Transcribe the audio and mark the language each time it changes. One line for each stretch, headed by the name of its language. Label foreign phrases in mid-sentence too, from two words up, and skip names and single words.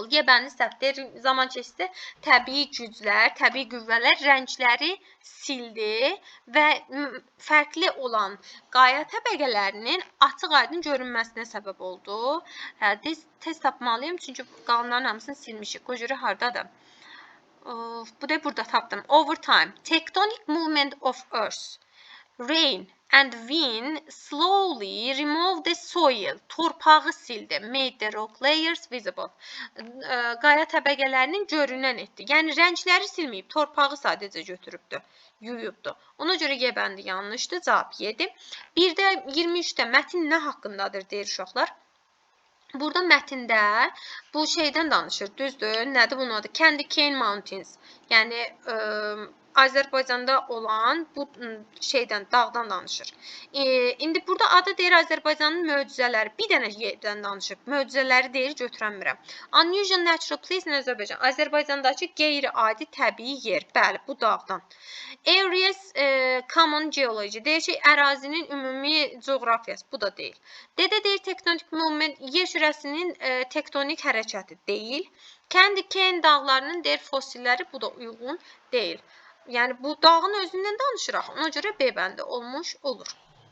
Azerbaijani: Yebənin səhvdir, zaman keçdi, təbii güclər, təbii qüvvələr rəngləri sildi və fərqli olan qaya təbəqələrinin açıq-aydın görünməsinə səbəb oldu. Tez tapmalıyım, çünki qalanların hamısını silmişik. O görə hardadır? Bu da burada tapdım.
English: Over time, tectonic movement of Earth, rain and wind slowly remove the soil.
Azerbaijani: Torpağı sildi.
English: Made the rock layers visible.
Azerbaijani: Qaya təbəqələrinin görünən etdi. Yəni rəngləri silməyib, torpağı sadəcə götürübdü, yuyubdu. Ona görə Y bəndi yanlışdır. Cavab 7. Bir də 23-də mətin nə haqqındadır deyir uşaqlar. Burada mətndə bu şeydən danışır, düzdür? Nədir bunun adı? Candy Cane Mountains. Yəni Azərbaycanda olan bu şeydən, dağdan danışır. İndi burada adı deyir Azərbaycanın möcüzələri. Bir dənə yerdən danışıb. Möcüzələri deyir, götürəmirəm.
English: Unusual natural place in Azərbaycan.
Azerbaijani: Azərbaycandakı qeyri-adi təbii yer. Bəli, bu dağdan.
English: Areas common geology.
Azerbaijani: Deyir ki, ərazinin ümumi coğrafiyası. Bu da deyil. Dedə deyir
English: tectonic movement,
Azerbaijani: yer kürəsinin tektonik hərəkəti deyil. Candy Cane dağlarının deyir fossilləri, bu da uyğun deyil. Yəni bu dağın özündən danışıraq. Ona görə B bəndi olmuş olur.